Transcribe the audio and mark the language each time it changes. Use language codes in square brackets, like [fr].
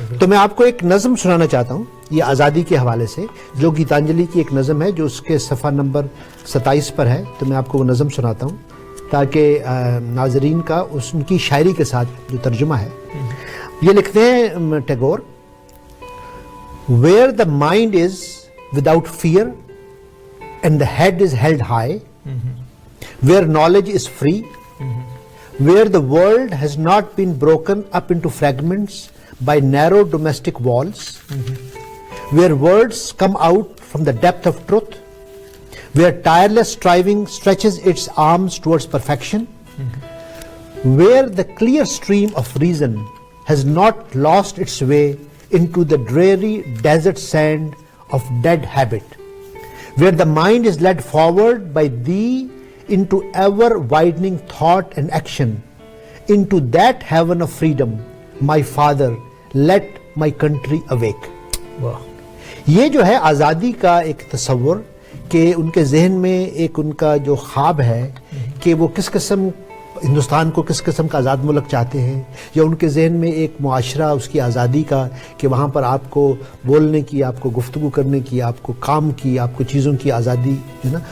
[ur] تو میں آپ کو ایک نظم سنانا چاہتا ہوں یہ آزادی کے حوالے سے, جو گیتانجلی کی ایک نظم ہے جو اس کے صفحہ نمبر 27 پر ہے. تو میں آپ کو وہ نظم سناتا ہوں تاکہ ناظرین کا ان کی شاعری کے ساتھ جو ترجمہ ہے. یہ لکھتے ہیں Tagore, [en] where the mind is without fear and the head is held high, where knowledge is free, where the world has not been broken up into fragments by narrow domestic walls, where words come out from the depth of truth, where tireless striving stretches its arms towards perfection, where the clear stream of reason has not lost its way into the dreary desert sand of dead habit, where the mind is led forward by thee into ever widening thought and action, into that heaven of freedom, my father, let my country awake. [ur] یہ جو ہے آزادی کا ایک تصور کہ ان کے ذہن میں ایک ان کا جو خواب ہے کہ وہ کس قسم ہندوستان کو کس قسم کا آزاد ملک چاہتے ہیں, یا ان کے ذہن میں ایک معاشرہ اس کی آزادی کا کہ وہاں پر آپ کو بولنے کی, آپ کو گفتگو کرنے کی, آپ کو کام کی, آپ کو چیزوں کی آزادی ہے نا.